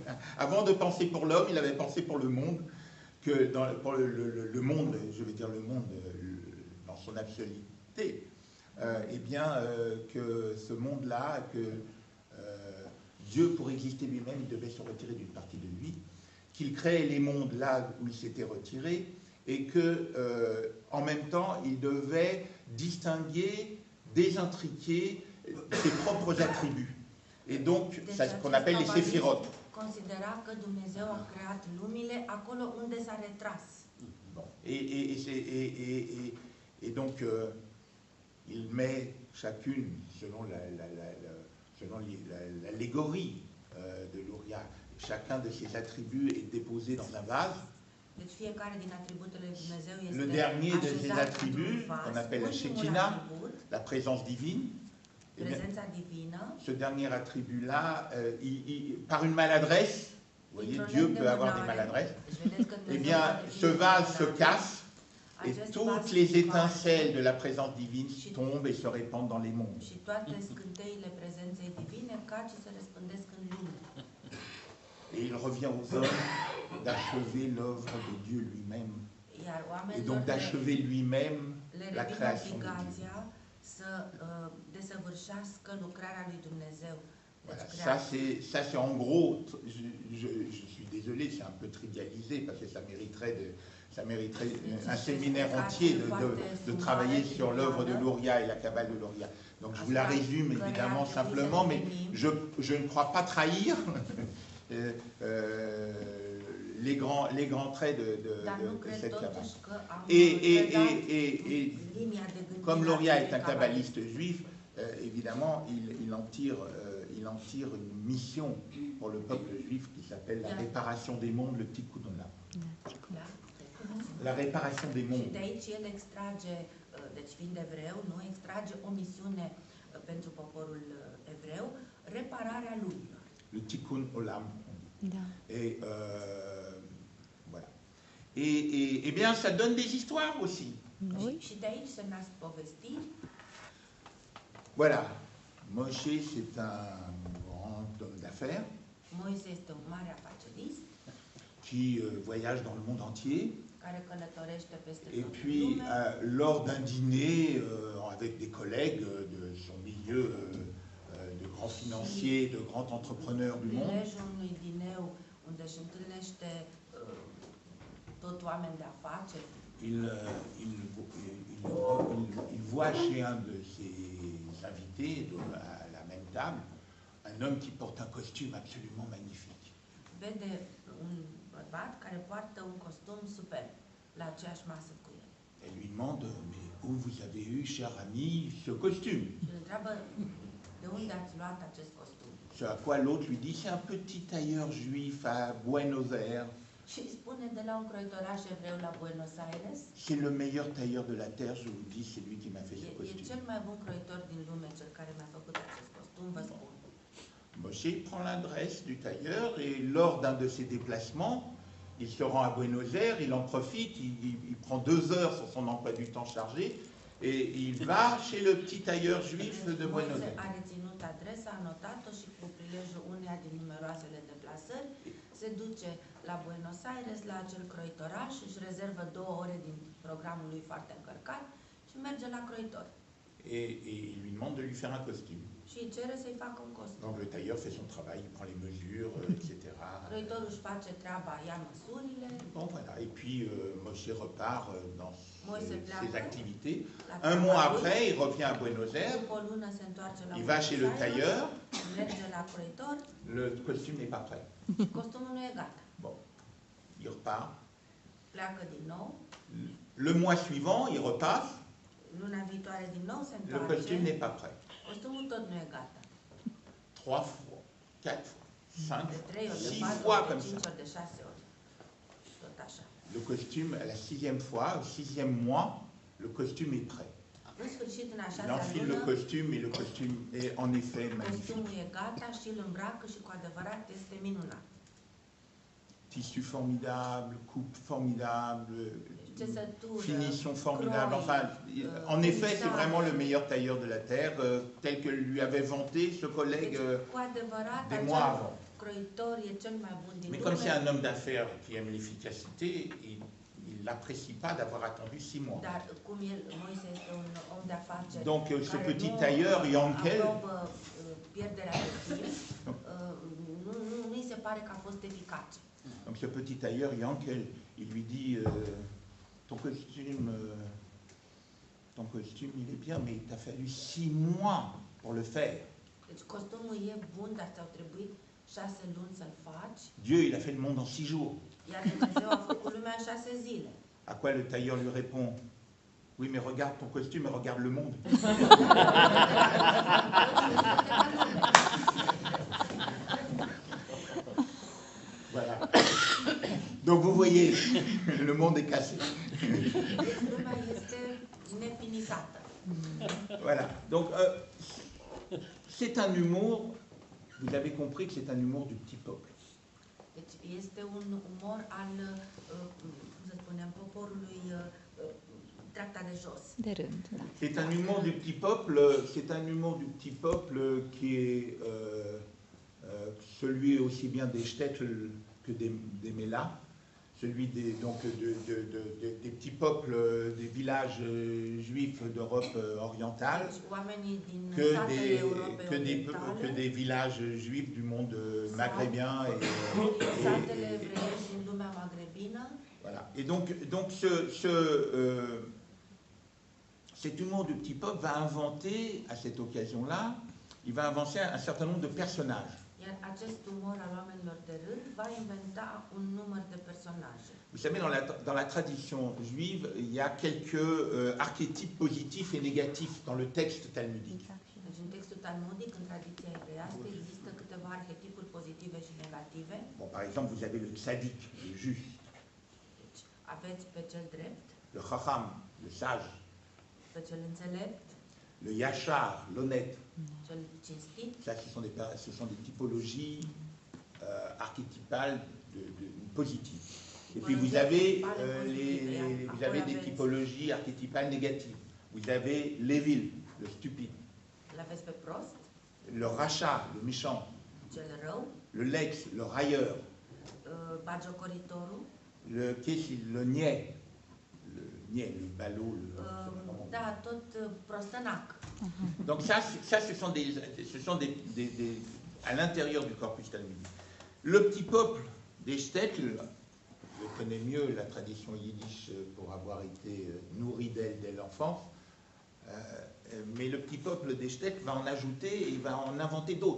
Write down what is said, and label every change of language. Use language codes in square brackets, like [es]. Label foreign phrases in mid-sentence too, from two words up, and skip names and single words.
[fr] penser pour l'homme, il avait pensé pour le monde, que pour le monde, je vais dire le monde dans son absoluité, eh bien, que ce monde-là, que Dieu, pour exister lui-même, il devait se retirer d'une partie de lui, qu'il créait les mondes là où il s'était retiré, et que, en même temps, il devait distinguer, désintriquer ses propres attributs. Et donc, c'est ce qu'on appelle les séphirotes. [ro] Considera că Dumnezeu a creat lumile acolo unde s-a retras. [fr] Bon. Et donc, il met chacune, selon l'allégorie de Luria, chacun de ses attributs est déposé dans un vase. [ro] Deci fiecare din atributele lui Dumnezeu este [fr] Le dernier de ces [ro] așezat [fr] attributs, [ro] într-un vas, [fr] qu'on appelle la [ro] ultimul [fr] Shekinah, [ro] atribut, [fr] la présence divine, eh bien, [ro] prezența divină. [fr] ce dernier attribut-là, par une maladresse, vous voyez, Dieu peut avoir des maladresses, [ro] Deci vedeți că eh Dumnezeu [fr] bien, [ro] poate fi [fr] ce vase se [ro] mânat. [fr] casse et [ro] Acest [fr] toutes [ro] vas [fr] les [ro] se [fr] étincelles de la présence divine tombent et se répandent dans les mondes. [ro] Și toate scânteile prezenței divine cad și se răspândesc în lume. [fr] Et il revient aux hommes d'achever l'œuvre de Dieu lui-même, [ro] Iar [fr] et [ro] oamenilor [fr] donc d'achever lui-même le la [ro] revine [fr] création de Dieu. [ro] obligația să desăvârșească lucrarea lui Dumnezeu. [fr] Voilà, [ro] Deci [fr] ça c'est en gros, je suis désolé, c'est un peu trivialisé parce que ça mériterait un séminaire entier de travailler sur l'œuvre de Luria et la Kabbale de Luria. Donc je vous la résume évidemment simplement, mais je ne crois pas trahir les grands traits de cette Kabbale. Et comme Luria est un kabbaliste juif, évidemment, il en tire une mission pour le peuple juif qui s'appelle la réparation des mondes, le [he] Tikkun Olam. [fr] La réparation des [ro] Și [fr] mondes. [ro] de aici el extrage, deci fiind evreu, nu extrage o misiune pentru poporul evreu, repararea lumilor. [fr] Le [he] Tikkun Olam. [ro] Da. [fr] Et voilà. Et bien, ça donne des histoires aussi. Oui. [ro] Și de aici se nasc povestiri. [fr] Voilà. Moshe, c'est un grand homme d'affaires [ro] Moise este un mare afacerist [fr] qui voyage dans le monde entier. [ro] care călătorește peste [fr] Et [ro] tot [fr] puis, [ro] lumea. [fr] lors d'un dîner avec des collègues de son milieu de grands financiers, de grands entrepreneurs du monde, [ro] Prilejul unui dineu unde își întâlnește tot oameni de afaceri, [fr] il voit chez un de ses invités à la même table un homme qui porte un costume absolument magnifique. [ro] vede un bărbat care poartă un costum superb la aceeași masă cu el. [fr] Elle lui demande, mais où vous avez eu, cher ami, ce costume? [ro] Și îl întreabă de unde ați luat acest costum. [fr] Ce à quoi l'autre lui dit, c'est un petit tailleur juif à Buenos Aires. [ro] Și îi spune de la un croitoraș evreu la Buenos Aires, [fr] C'est le meilleur tailleur de la terre, je vous dis, c'est lui qui m'a fait ce [ro] e [fr] costume. [ro] cel mai bun croitor din lume, cel care mi-a făcut acest costum, vă spun. [fr] Moshe prend l'adresse du tailleur et lors d'un de ses déplacements, il se rend à Buenos Aires, il en profite, il prend 2 heures sur son emploi du temps chargé et il va chez le petit tailleur juif de Buenos [ro] Moise [fr] Aires. [ro] a reținut adresa, a notat-o și cu prilejul uneia din numeroasele deplasări se duce la Buenos Aires, la acel croitoraș, își rezervă 2 ore din programul lui foarte încărcat și merge la croitor. [fr] Et il lui demande de lui faire un costume. [ro] Și îi cere să-i facă un costum. [fr] Donc le tailleur fait son travail, il prend les mesures, etc. [ro] Croitorul își face treaba, ia măsurile, [fr] Bon voilà, et puis Moshe repart dans [ro] Moise [fr] ses [ro] pleacă [fr] activités. [ro] la [fr] Un [ro] treaba [fr] mois [ro] lui. [fr] après, il revient à Buenos Aires, [ro] După o lună se întoarce la [fr] il va chez le [ro] Buenos Aires, [fr] tailleur, [ro] merge la croitor, [fr] le costume n'est pas prêt. [ro] costumul nu e gata. [fr] Bon, il repart. [ro] Pleacă din nou, [fr] Le mois suivant, il repasse, [ro] luna viitoare din nou se [fr] le costume [ro] întoarce, [fr] n'est pas prêt. [ro] costumul tot nu e gata. [fr] 3 fois, 4 fois, 5 [ro] De 3 [fr] fois, [ro] ori, de [fr] 6 [ro] 4 [fr] fois [ro] ori, de [fr] comme [ro] 5 [fr] ça. [ro] ori, de 6 ori. Tot așa. [fr] Le costume, à la 6e fois, au 6e mois, le costume est prêt. [ro] În sfârșit, în a [fr] Il [ro] 6-a [fr] enfile le [ro] lună, [fr] costume et le costume est en effet magnifique. [ro] costumul e gata și îl îmbracă și cu adevărat este minunat. [fr] Tissu formidable, coupe formidable, [ro] Țesătură, [fr] finition formidable. [ro] croi, [fr] Enfin, en effet, c'est vraiment le meilleur tailleur de la terre, tel que lui avait vanté ce collègue [ro] Deci, cu adevărat, [fr] des mois avant. [ro] croitor e cel mai bun din [fr] Mais comme c'est un [ro] lume, [fr] homme d'affaires qui aime l'efficacité, il n'apprécie pas d'avoir attendu 6 mois. [ro] dar cum Moise este un om de afaceri [fr] Donc ce [ro] care [fr] petit [ro] nu [fr] tailleur, Yankel, [ro] aprobă pierderea de timp, nu-i se pare că a fost eficace. [fr] donc ce petit tailleur, Yankel, il lui dit ton costume, il est bien, mais il t'a fallu 6 mois pour le faire. [ro] Deci costumul e bun, dar ți-au trebuit 6 luni să-l faci, [fr] Dieu, il a fait le monde en 6 jours. [ro] iar Dumnezeu a făcut lumea în 6 zile. [fr] À quoi le tailleur lui répond: oui, mais regarde ton costume et regarde le monde. Voilà. Donc vous voyez, le monde est cassé. [ro] Lumea este nefinitată. [fr] Voilà. Donc c'est un humour, vous avez compris que c'est un humour du petit peuple. [ro] Deci este un umor al, cum să spunem, poporului dreapta de jos. De rând, da. [fr] C'est un humour du petit peuple, c'est un humour du petit peuple qui est celui aussi bien des Shtetl que des Mélas, celui des, donc des petits peuples, des villages juifs d'Europe orientale, [ro] Deci oamenii din [fr] que [ro] satele Europei [fr] que des villages juifs du monde maghrébin [ro] satele evreiești din lumea magrebină. [fr] voilà. Et donc cet humour du petit peuple va inventer, à cette occasion-là, il va inventer un certain nombre de personnages. Iar acest umor al oamenilor de rând va inventa un număr de personaje. Vous savez, dans la tradition juive, il y a quelques archétypes positifs et négatifs dans le texte talmudique. Exact. [ro] Deci în textul talmudic, în tradiția evreiască, există câteva arhetipuri pozitive și negative. [fr] Bon, par exemple, vous avez le tzaddik, le juste, [ro] Deci aveți pe cel drept, [fr] le chacham, le sage, [ro] pe cel înțelept, [fr] le yachar, l'honnête. [ro] cel cinstit. [fr] Ça, ce sont des typologies archétypales positives. Et puis vous avez, vous avez des typologies archétypales négatives. Vous avez l'évil, le stupide, [ro] Îl aveți pe prost, [fr] le rachat, le méchant, [ro] cel rău, [fr] le lex, le railleur, [ro] bagiocoritorul, [fr] le niais, le ballot. [ro] da, tot prostănac. [fr] Donc ça, ce sont à l'intérieur du corpus talmudique. Le petit peuple des Shtetl, je connais mieux la tradition yiddish pour avoir été nourri d'elle dès l'enfance, mais le petit peuple des Shtetl va en ajouter et il va en inventer d'autres.